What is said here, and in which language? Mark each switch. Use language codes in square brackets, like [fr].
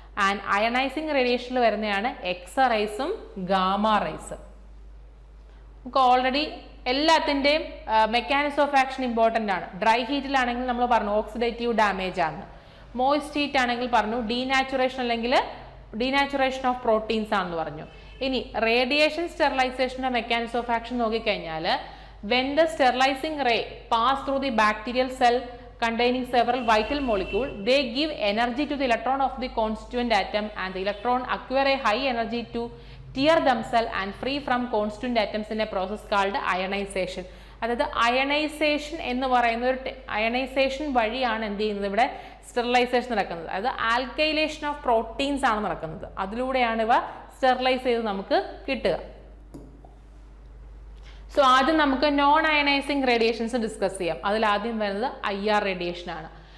[ml] And ionising റേഡിയേഷനിൽ വരുന്നതാണ് എക്സറൈസും gamma റൈസും. നമുക്ക് ഓൾറെഡി എല്ലാത്തിൻ്റെയും മെക്കാനിസം ഓഫ് ആക്ഷൻ ഇമ്പോർട്ടൻ്റ് ആണ്. ഡ്രൈ ഹീറ്റിലാണെങ്കിൽ നമ്മൾ പറഞ്ഞു ഓക്സിഡേറ്റീവ് ഡാമേജ് ആണ്. മോയിസ്റ്റ് ഹീറ്റ് ആണെങ്കിൽ പറഞ്ഞു ഡീനാച്ചുറേഷൻ അല്ലെങ്കിൽ ഡീനാച്ചുറേഷൻ ഓഫ് പ്രോട്ടീൻസ് ആണെന്ന് പറഞ്ഞു. ഇനി റേഡിയേഷൻ സ്റ്റെറിലൈസേഷൻ്റെ മെക്കാനിസം ഓഫ് ആക്ഷൻ നോക്കിക്കഴിഞ്ഞാൽ [en] when the sterilizing ray pass through the bacterial cell containing several vital molecules, they give energy to the electron of the constituent atom and the electron acquire a high energy to tear themselves and free from constituent atoms in a process called ionization. [ml] അതായത് ionisation എന്ന് പറയുന്ന ഒരു ionisation വഴിയാണ് എന്ത് ചെയ്യുന്നത്? ഇവിടെ sterilisation നടക്കുന്നത്. അതായത് ആൽക്കൈലേഷൻ ഓഫ് പ്രോട്ടീൻസ് ആണ് നടക്കുന്നത്. അതിലൂടെയാണ് ഇവ സ്റ്റെറിലൈസ് ചെയ്ത് നമുക്ക് കിട്ടുക. സോ ആദ്യം നമുക്ക് നോൺ അയണൈസിങ് റേഡിയേഷൻസ് ഡിസ്കസ് ചെയ്യാം. അതിൽ ആദ്യം വരുന്നത് IR റേഡിയേഷൻ ആണ്.